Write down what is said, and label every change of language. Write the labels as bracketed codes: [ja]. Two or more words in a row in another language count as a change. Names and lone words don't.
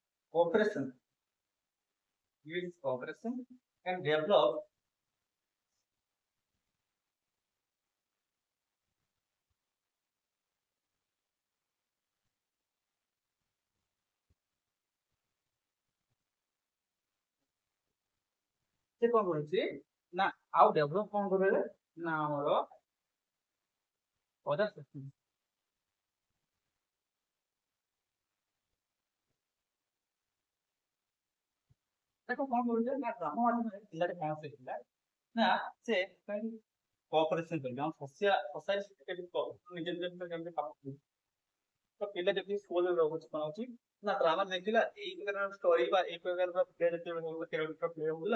[en] cooperation, builds cooperation and develop [or] ସେ କଣ କରୁଛି ନା ଆଉ ଡେଭଲପ କଣ କରିବେ ନା ଆମର [en] other system [or] ତାକୁ କଣ କରୁଛି ନା ଗ୍ରାମ ମାଧ୍ୟମରେ ପିଲାଟେ କଣ ଶିଖିଲା ନା ସେ କୋଅପରେସନ କରିବେ ଆମ ସୋସାଇଟି ନିଜ ନିଜ ଭିତରେ କେମିତି କାମ କରିବେ ତ ପିଲା ଯଦି ସ୍କୁଲରେ ରହୁଛି କଣ ହଉଛି ନା ଡ୍ରାମା ଦେଖିଲା ଏଇ ପ୍ରକାର ଷ୍ଟୋରି ବା ଏଇ ପ୍ରକାର ପ୍ଲେ ଯେତେବେଳେ [en] character play [or] ହଉଥିଲା